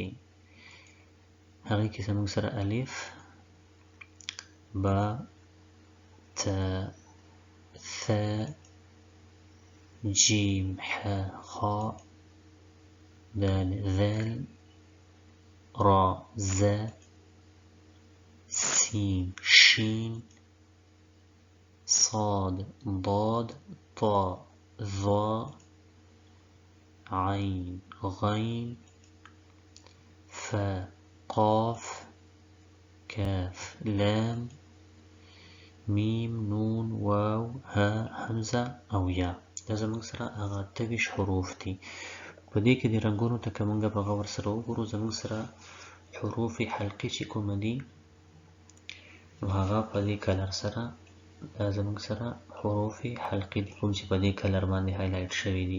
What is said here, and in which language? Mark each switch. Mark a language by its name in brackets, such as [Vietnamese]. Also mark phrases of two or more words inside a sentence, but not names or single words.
[Pashto] هغې کې زموږ سره الف، با، تا، ثا، جیم، ح، خا، دال، ذال، را، ز، سین، شین، صاد، ضاد، طا، ظا، عین، غین، فا، قاف، کاف، لام، میم، نون، واو، ها، حمزه او یا. دا زموږ سره هغه 28 حروف دي. په دې کې د رنګونو ته که موږ په غور سره وګورو، زموږ سره [Arabic] حروف حلقي [Pashto] چې کومه دي نو هغه په دې کلر سره، دا زموږ سره [Arabic] حروف حلقي [Pashto] دي کوم چې په دې کلر باندې هایلایټ شوي دي.